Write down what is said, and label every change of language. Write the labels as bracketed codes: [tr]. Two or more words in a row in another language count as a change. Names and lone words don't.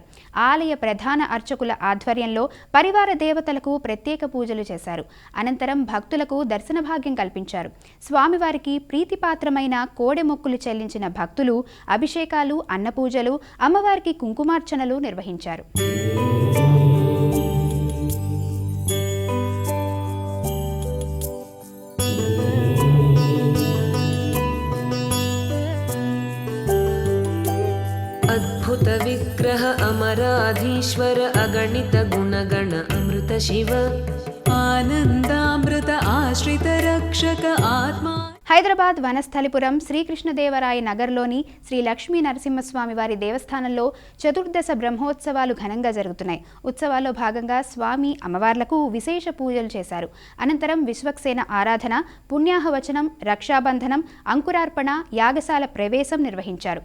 [te] ఆలయ ప్రధాన అర్చకుల ఆధ్వర్యంలో పరివార దేవతలకు ప్రత్యేక పూజలు చేశారు. అనంతరం భక్తులకు దర్శన భాగ్యం కల్పించారు. స్వామివారికి ప్రీతిపాత్రమైన కోడె మొక్కులు చెల్లించిన భక్తులు అభిషేకాలు, అన్నపూజలు, అమ్మవారికి కుంకుమార్చనలు నిర్వహించారు. [sa] अद्भुत विग्रह अमराधीश्वर अगणित गुणगण अमृत शिव आनन्दामृत आश्रित रक्षक आत्मा [te] హైదరాబాద్ వనస్థలిపురం శ్రీకృష్ణదేవరాయ నగర్లోని శ్రీ లక్ష్మీ నరసింహస్వామి వారి దేవస్థానంలో చతుర్దశ బ్రహ్మోత్సవాలు ఘనంగా జరుగుతున్నాయి. ఉత్సవాల్లో భాగంగా స్వామి అమ్మవార్లకు విశేష పూజలు చేశారు. అనంతరం విశ్వక్సేన ఆరాధన, పుణ్యాహవచనం, రక్షాబంధనం, అంకురార్పణ, యాగశాల ప్రవేశం నిర్వహించారు.